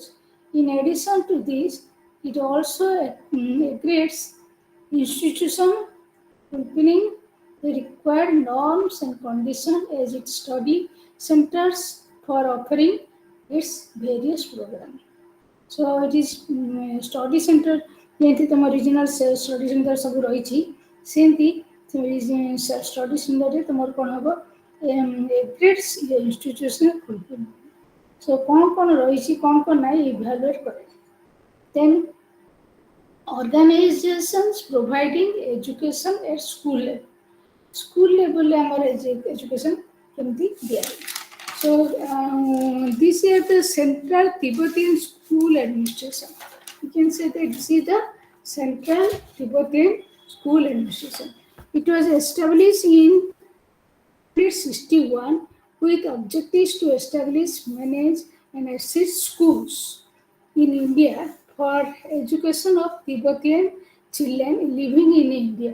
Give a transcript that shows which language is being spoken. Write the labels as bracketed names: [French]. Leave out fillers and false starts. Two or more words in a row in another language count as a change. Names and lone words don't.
[English] In addition to this, it also grades institution fulfilling the required norms and conditions as its study centers for offering its various programs. So it is study center [Odia] ଯେମିତି ତମ [English] regional study center [Odia] ସବୁ ରହିଛି ସେମିତି [English] study centerରେ [Odia] ତମର କ'ଣ ହେବ [English] grades institutional fulfill. [Odia] So କ'ଣ ରହିଛି କ'ଣ ନାହିଁ evaluate କରେ. [English] Then organizations providing education at school level. School level [Odia] ଆମର education କେମିତି ଦିଆଯାଏ. [English] So this is the Central Tibetan School Administration. You can say that this is the Central Tibetan School Administration. It was established in 1961 with objectives to establish, manage, and assist schools in India for education of Tibetan children living in India.